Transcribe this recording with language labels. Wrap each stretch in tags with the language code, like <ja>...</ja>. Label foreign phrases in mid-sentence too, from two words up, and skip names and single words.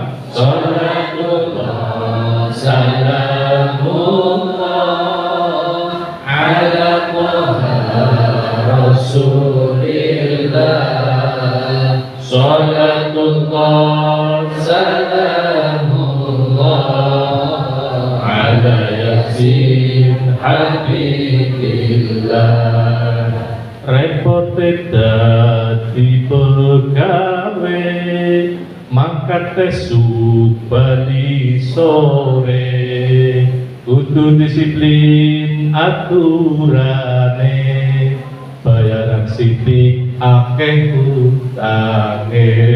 <ar>صلاة الله سلام الله على طه رسول الله. صلاة الله سلام الله على يس حبيب الله.</ar> <jv>Repot dadi pegawe mangkat esuk bali sore, kudu disiplin aturane, bayaran sidik akeh utange.</jv>